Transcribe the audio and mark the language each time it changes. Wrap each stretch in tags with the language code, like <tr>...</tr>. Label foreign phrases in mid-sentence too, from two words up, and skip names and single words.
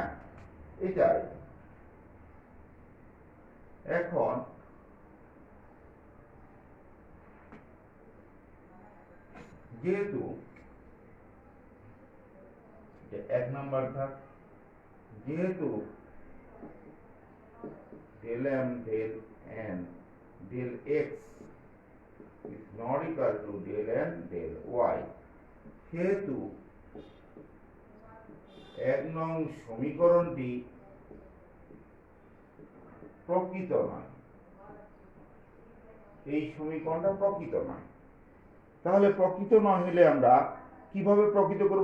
<bn>এটাই। এখন যেহেতু এক নাম্বার থাক, যেহেতু</bn> <en>del m del n del x is not equal to del n del y,</en> <bn>সেহেতু এক নং সমীকরণটি প্রকৃত নয়। এই সমীকরণটা প্রকৃত নয়। তাহলে প্রকৃত নয় হলে আমরা কিভাবে প্রকৃত করব?</bn>